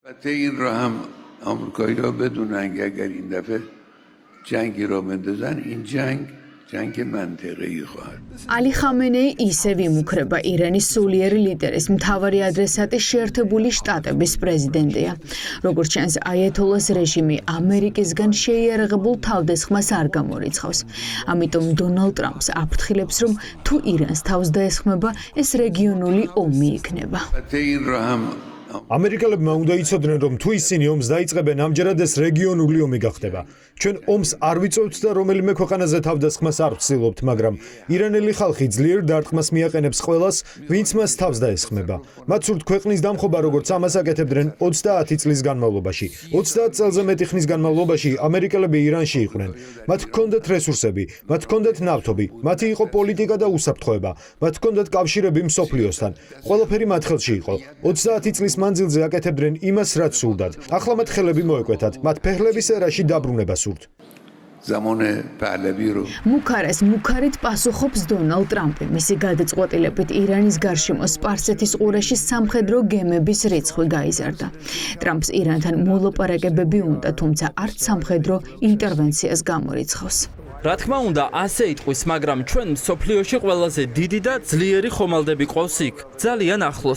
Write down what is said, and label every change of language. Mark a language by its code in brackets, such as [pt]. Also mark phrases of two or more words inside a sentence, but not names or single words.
[fa] این را هم آمریکایی‌ها بدونن که اگر این دفعه جنگی را بندازن این جنگ منطقه‌ای خواهد. [ka] علی خامنه‌ای ისევ იმუქრება ირანის სულიერი ლიდერის მთავარი ადრესატი შეერთებული შტატების პრეზიდენტია. როგორც ჩანს, აიათოლას რეჟიმი ამერიკისგან შეიარაღებულ თავდასხმას არ გამორიცხავს. ამიტომ დონალდ ტრამპს აფრთხილებს, რომ თუ ირანს თავს დაესხმება, ეს რეგიონული ომი იქნება. [fa] این را هم [ka] ამერიკელებმა უნდა იცოდნენ, რომ თუ ისინი ომს დაიწყებენ, ამჯერად ეს რეგიონული ომი გახდება. ჩვენ ომს არ ვიწევთ და რომელიმე ქვეყანაზე თავდასხმას არ ვცდილობთ, მაგრამ ირანელი ხალხი ძლიერ დარტყმას მიაყენებს ყველას, ვინც მას თავს დაესხმება. მათ სურთ ქვეყნის დამხობა, როგორც ამას აკეთებდნენ 30 წლის განმავლობაში. 30 წელზე მეტი ხნის განმავლობაში ამერიკელები ირანში იყვნენ. მათ ჰქონდათ რესურსები, მათ ჰქონდათ ნავთობი, მათი იყო პოლიტიკა და უსაფრთხოება, მათ ჰქონდათ კავშირები მსოფლიოსთან. ყველაფერი მათ ხელში იყო. 30 წლის მანძილზე აკეთებდნენ იმას, რაც სურდათ. ახლა მათ ხელები მოეკვეთათ, მათ ფეხლების ერაში დაბრუნება სურთ. [fa] زمان پهلوی رو [ka] მუქარას მუქარით პასუხობს დონალდ ტრამპი. მისი გადაწყვეტილებით ირანის გარშემო სპარსეთის ყურეში სამხედრო გემების რიცხვი გაიზარდა. ტრამპს ირანთან მოლაპარაკებები უნდა, თუმცა არც სამხედრო ინტერვენციას გამორიცხავს. რა თქმა უნდა, ასე იტყვის, მაგრამ ჩვენ მსოფლიოში ყველაზე დიდი და ძლიერი ხომალდები ყავს იქ, ძალიან ახლოს.